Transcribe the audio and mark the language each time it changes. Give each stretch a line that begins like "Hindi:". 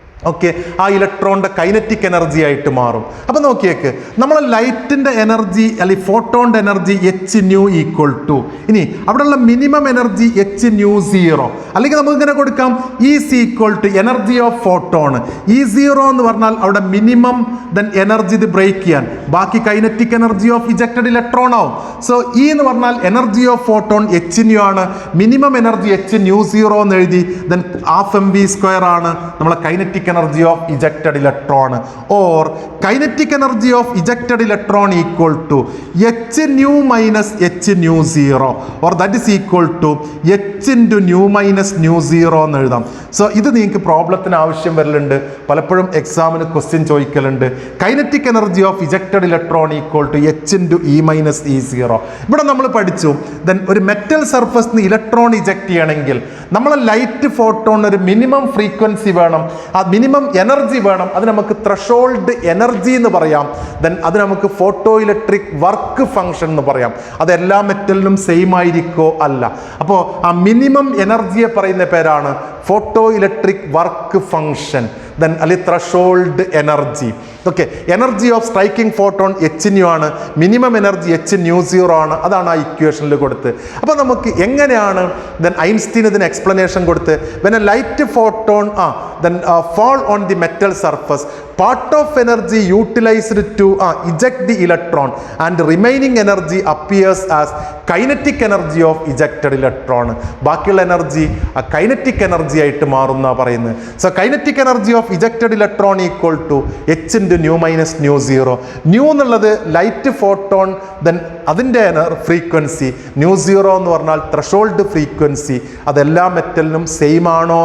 Malayalam: Okay, ആ ഇലക്ട്രോണിൻ്റെ kinetic energy ആയിട്ട് മാറും. അപ്പം നോക്കിയേക്ക്, നമ്മളെ ലൈറ്റിൻ്റെ എനർജി അല്ലെങ്കിൽ ഫോട്ടോണിൻ്റെ energy H new equal to, ഇനി അവിടെയുള്ള മിനിമം എനർജി എച്ച് ന്യൂ 0, അല്ലെങ്കിൽ നമുക്ക് ഇങ്ങനെ കൊടുക്കാം is equal to energy of photon. E0 എന്ന് പറഞ്ഞാൽ അവിടെ മിനിമം എനർജി ഇത് ബ്രേക്ക് ചെയ്യാൻ, ബാക്കി kinetic energy of ejected electron ആവും. സോ ഇ എന്ന് പറഞ്ഞാൽ energy of photon H new ആണ്, മിനിമം എനർജി എച്ച് ന്യൂ 0 എന്ന് എഴുതി.
English: Then ½ mv² ആണ് നമ്മളെ kinetic energy of ejected electron, or kinetic energy of ejected electron equal to h nu minus h nu 0, or that is equal to h into nu minus nu 0 എന്ന് എഴുതാം.
Malayalam: So ഇത് നിങ്ങൾക്ക് പ്രോബ്ലത്തിന് ആവശ്യം വരലുണ്ട്, പലപ്പോഴും എക്സാമിന് question ചോദിക്കലുണ്ട്.
English: Kinetic energy of ejected electron equal to H into E minus E 0.
Malayalam: ഇവിടെ നമ്മൾ പഠിച്ചു, ദെൻ ഒരു മെറ്റൽ സർഫസിൽ നിന്ന് ഇലക്ട്രോൺ ഇജക്റ്റ് ചെയ്യണമെങ്കിൽ നമ്മളെ ലൈറ്റ് ഫോട്ടോൺ ഒരു മിനിമം ഫ്രീക്വൻസി വേണം, ആ മിനിമം എനർജി വേണം. അത് നമുക്ക് ത്രഷോൾഡ് എനർജി എന്ന് പറയാം. ദെൻ അത് നമുക്ക് ഫോട്ടോ ഇലക്ട്രിക് വർക്ക് ഫംഗ്ഷൻ എന്ന് പറയാം. അത് എല്ലാ മെറ്റലിനും സെയിം ആയിരിക്കോ? അല്ല. അപ്പോൾ ആ മിനിമം എനർജിയെ പറയുന്ന പേരാണ് photo electric work function, then അല്ലെങ്കിൽ threshold energy. Okay, energy of striking photon H new ആണ്, മിനിമം എനർജി എച്ച് ന്യൂ 0 ആണ്. അതാണ് ആ ഇക്വേഷനിൽ കൊടുത്ത്. അപ്പോൾ നമുക്ക് എങ്ങനെയാണ് ദെൻ ഐൻസ്റ്റീൻ ഇതിന് എക്സ്പ്ലനേഷൻ കൊടുത്ത്,
English: When a light photon then fall on the metal surface, part of energy utilized to eject the electron and remaining energy appears as kinetic energy of ejected electron.
Malayalam: ബാക്കിയുള്ള energy kinetic energy ആയിട്ട് മാറുന്ന പറയുന്നത്.
English: So kinetic energy of ejected electron equal to h into nu minus nu 0.
Malayalam: New എന്നുള്ളത് light photon, then അതിൻ്റെ frequency. New 0 എന്ന് പറഞ്ഞാൽ threshold frequency. അതെല്ലാ മെറ്റലിനും same ആണോ?